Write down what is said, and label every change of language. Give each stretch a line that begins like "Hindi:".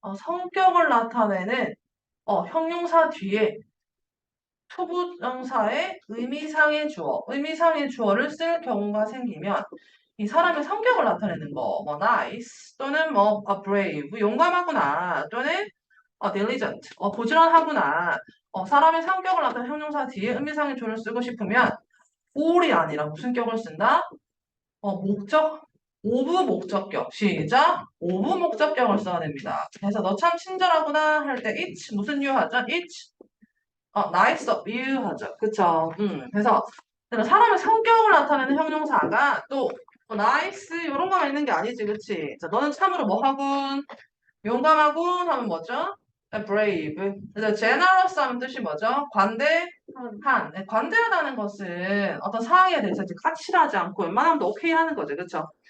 Korean: 성격을 나타내는 형용사 뒤에 투부정사의 의미상의 주어, 의미상의 주어를 쓸 경우가 생기면 이 사람의 성격을 나타내는 거, 뭐 nice 또는 뭐 brave, 용감하구나 또는 diligent, 부지런하구나. 사람의 성격을 나타내는 형용사 뒤에 의미상의 주어를 쓰고 싶으면 for이 아니라 무슨 격을 쓴다? 목적, 오브 목적격. 시작. 오브 목적격을 써야 됩니다. 그래서 너 참 친절하구나 할 때 it's 무슨 유 하죠?
English: it's nice of you
Korean: 하죠. 그쵸? 그래서 사람의 성격을 나타내는 형용사가 또 nice 이런 거만 있는 게 아니지, 그치? 자, 너는 참으로 뭐 하군? 용감하군 하면 뭐죠? brave. 그래서 generous 하면 뜻이 뭐죠? 관대한. 네, 관대하다는 것은 어떤 상황에 대해서 이제 까칠하지 않고 웬만하면 도 오케이 하는 거죠. 그쵸?